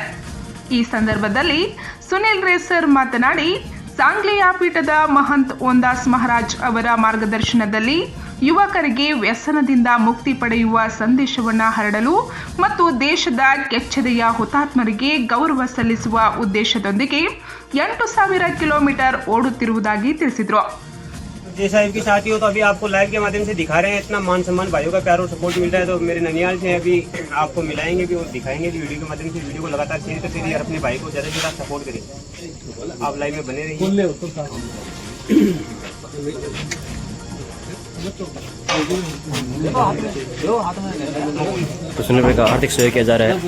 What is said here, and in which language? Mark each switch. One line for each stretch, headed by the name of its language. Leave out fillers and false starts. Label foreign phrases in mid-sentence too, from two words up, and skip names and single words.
Kannada: ಈ ಸಂದರ್ಭದಲ್ಲಿ ಸುನಿಲ್ ರೇಸರ್ ಮಾತನಾಡಿ, ಸಾಂಗ್ಲಿಯ ಪೀಠದ ಮಹಂತ್ ಓಂದಾಸ್ ಮಹಾರಾಜ್ ಅವರ ಮಾರ್ಗದರ್ಶನದಲ್ಲಿ ಯುವಕರಿಗೆ ವ್ಯಸನದಿಂದ ಮುಕ್ತಿ ಪಡೆಯುವ ಸಂದೇಶವನ್ನು ಹರಡಲು ಮತ್ತು ದೇಶದ ಕೆಚ್ಚೆದೆಯ ಹುತಾತ್ಮರಿಗೆ ಗೌರವ ಸಲ್ಲಿಸುವ ಉದ್ದೇಶದೊಂದಿಗೆ 8,000 ಕಿಲೋಮೀಟರ್ ಓಡುತ್ತಿರುವುದಾಗಿ ತಿಳಿಸಿದರು.
Hindi: जैसा इनके साथी हो तो अभी आपको लाइव के माध्यम से दिखा रहे हैं. इतना मान सम्मान भाइयों का प्यार और सपोर्ट मिल रहा है. तो मेरे ननियाल से अभी आपको मिलाएंगे भी और दिखाएंगे भी वीडियो के माध्यम से. वीडियो को लगातार शेयर करते रहिए और अपने भाई को ज़्यादा से ज़्यादा सपोर्ट करिए. आप लाइव में बने रहिए. तो सुनिल भाई का हार्दिक सहयोग किया जा रहा है.